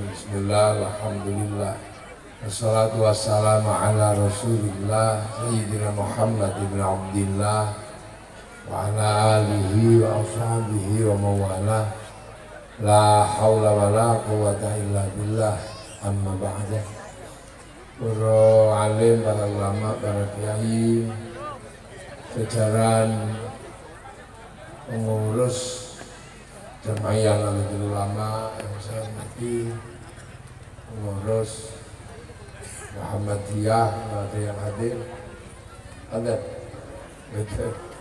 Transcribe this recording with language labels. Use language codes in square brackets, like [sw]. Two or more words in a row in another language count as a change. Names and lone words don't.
[ar] بسم الله الحمد لله والصلاة والسلام على رسول الله سيدنا محمد بن عبد الله وعلى آله وأصحابه ومولاه. لا حول ولا قوة إلا بالله. أما بعد. [id] Para alim, para ulama, para kiai, jajaran pengurus Jamaiyah Nahdlatul Ulama yang saya hormati, pengurus Muhammadiyah, ada yang hadir, ada, betul.